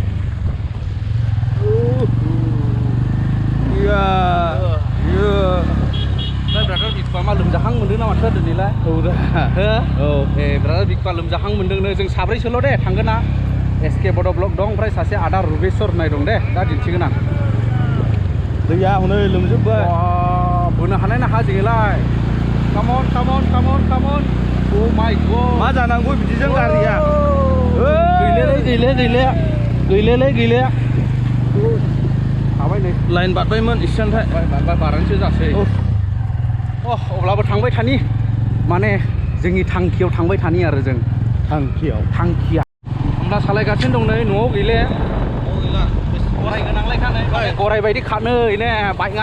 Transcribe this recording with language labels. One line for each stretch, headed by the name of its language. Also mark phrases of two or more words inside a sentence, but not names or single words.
Bodo: ब्रादार बिखुआ मा लोमजाहां मोनदों ना माथो दिनैलाय ब्रादार बिखुआ लोमजाहां मोनदोंनो जों साब्रैसोल' दे थांगोन ना एसके बड' ब्लक दं ओमफ्राय सासे आदा रुबेस्वर होननाय दं दे दा दिन्थिगोन आं दैया हनै लोमजोबबाय बोनो हानाय ना हा जोङोलाय
English: Come on. Oh my god.
Bodo: मा जानांगौ बिदिजों गारिया गैले हाबाय नै लाइन बारबायमोन इसेन्थाय बारानोसो जासै अब्लाबो थांबाय थानि माने जोंनि थांखियाव थांबाय थानि आरो जों थांखिया होमब्ला सालायगासिनो दं नै न'आव गैले गराय गोनांलायखा नै गराय बायदि खानो ने बाइकआ